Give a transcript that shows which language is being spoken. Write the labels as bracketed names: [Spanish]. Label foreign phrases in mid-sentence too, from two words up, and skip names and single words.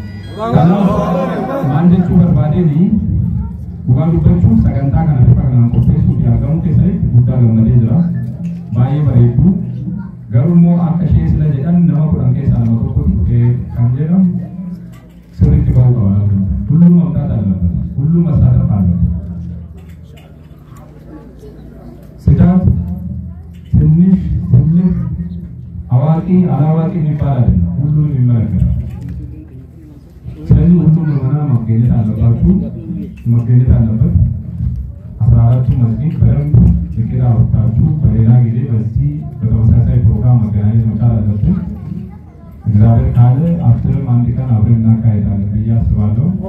[Oromo] Kanaaf maal jechuu barbaadeenii dhugaa dubbachuun sagantaa kana bifa kanaan qopheessuu fi argamuu keessatti guddaa gammadee jira. Baay'ee bareedu. Garuu immoo akka ishee sila jedhan nama 10 keessaa nama tokko dhufee kan jedhamu sirriitti bahuu qaba. Hulluu mamtaa dhaallata. Hulluu masaa dhaallata. [Amharic] Sidaat ትንሽ ትልቅ አዋቂ አላዋቂ የሚባል አይደለም። ሁሉንም ይመለከታል። ስለዚህ ሁሉም ምዕመናን መገኘት አለባችሁ፣ መገኘት አለበት። 14 አራቱ መስጊድ በደንብ እቅድ አውጥታችሁ በሌላ ጊዜ በዚህ በተመሳሳይ ፕሮግራም መገናኘት መቻል አለብን። እግዚአብሔር ካለ አፍጥርም አንድ ቀን አብረን እናካሄዳለን ብዬ አስባለሁ።